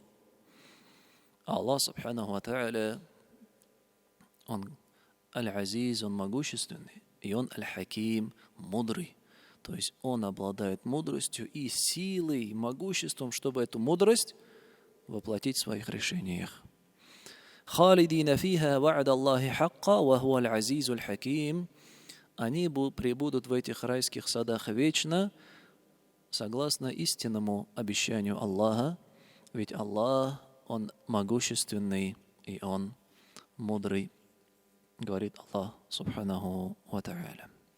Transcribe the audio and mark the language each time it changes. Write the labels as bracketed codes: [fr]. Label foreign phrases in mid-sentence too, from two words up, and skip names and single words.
[ar] الله سبحانه وتعالى, [ru] Он Аль-Азиз, Он могущественный, и Он Аль-Хаким, мудрый. То есть Он обладает мудростью и силой, и могуществом, чтобы эту мудрость воплотить в своих решениях. [ar] خالدين فيها وعد الله حقا وهو العزيز الحكيم. [ru] Они пребудут в этих райских садах вечно, согласно истинному обещанию Аллаха, ведь Аллах, Он могущественный и Он мудрый, говорит [ar] الله سبحانه وتعالى.